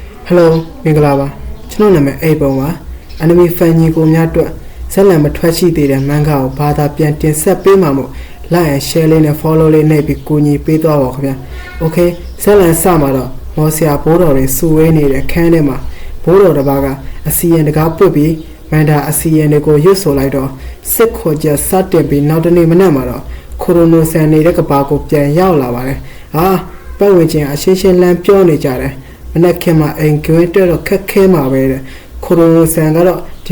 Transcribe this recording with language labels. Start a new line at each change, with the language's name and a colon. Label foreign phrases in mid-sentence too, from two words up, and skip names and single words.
Burmese: Hello မင်္ဂလာပါကျွန်တော်နာမည်အိပ်ပုံပါ Enemy fan ကြီးကိုများအတွက်ဇက်လံမထွက်ရှိသေးတဲ့မန်ဂါကိုဘာသာပြန်တင်ဆက်ပေးမှာမို့
English: like and share
Burmese: လေးနဲ့ follow လေးနှိပ်ပြီးကူညီပေးသွားပါခင်ဗျာ Okay ဇက်လံစမှာတော့မော်ဆရာဘိုးတော်တွေစုဝေးနေတဲ့ခန်းထဲမှာဘိုးတော်တစ်ပါးကအစီရင်တကားပွတ်ပြီးမန်ဒါအစီရင်တွေကို ရွတ်ဆိုလိုက်တော့စစ်ခေါ်ချက်စတင်ပြီးနောက်တနေ့မနက်မှာတော့ကိုရိုနိုဆန်နေတဲ့ကဘာကိုပြန်ရောက်လာပါတယ်ဟာပတ်ဝန်းကျင်အရှင်းရှင်းလမ်းပြောနေကြတယ်မနက်ခင်းမှာအိမ်ကွင်းတက်တော့ခက်ခဲမှာပဲတဲ့ကိုရိုနိုဆန်ကတော့ဒီ